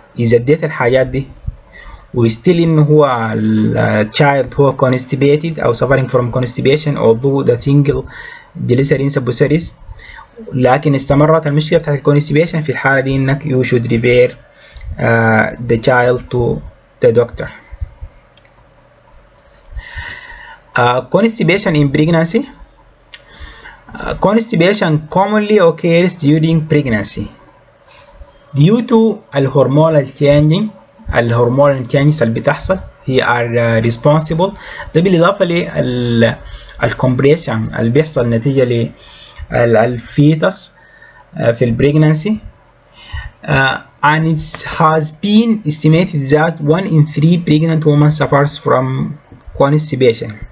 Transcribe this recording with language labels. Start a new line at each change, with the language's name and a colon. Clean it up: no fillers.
Arabic: إذا اديت الحاجات دي وستيل إنه هو الchild هو constipated أو
English: suffering from constipation although the single glycerin suppositories،
Arabic: لكن استمرت المشكلة بتاعت constipation، في الحالة دي إنك
English: you should refer the child to the doctor. Constipation in pregnancy. Constipation commonly occurs during pregnancy due to الهرمونال changes
Arabic: اللي بتحصل هي
English: are responsible،
Arabic: ده بالإضافة للcompression اللي بيحصل نتيجة للفيتس في البريجنانسي.
English: And it has been estimated that 1 in 3 pregnant women suffers from constipation.